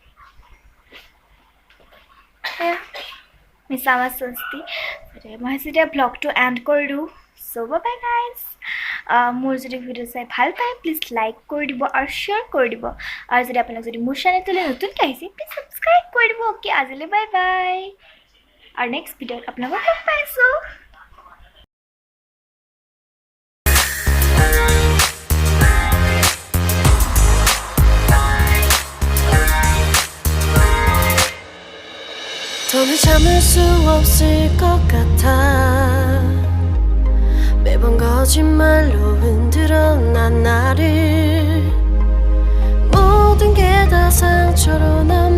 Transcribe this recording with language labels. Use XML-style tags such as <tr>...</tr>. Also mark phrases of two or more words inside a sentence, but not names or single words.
<as>মিছা মাছ চস্তি মই ভাবিছোঁ এতিয়া ব্লগটো এণ্ড কৰি দিওঁ</as> <en>so bye guys</en> <as>মোৰ যদি ভিডিঅ' চাই ভাল পায় প্লিজ লাইক কৰি দিব আৰু শ্বেয়াৰ কৰি দিব আৰু যদি আপোনালোক যদি মোৰ চেনেলটোলৈ নতুনকৈ আহিছে প্লিজ ছাবস্ক্ৰাইব কৰি দিব অ'কে আজিলৈ</as> <en>bye bye</en> <as>আৰু নেক্সট ভিডিঅ'ত আপোনালোকক লগ পাইছোঁ</as> <ko>더는 참을 수 없을 것 같아 매번 거짓말로 흔들어 난 나를 모든 게 다 상처로</ko>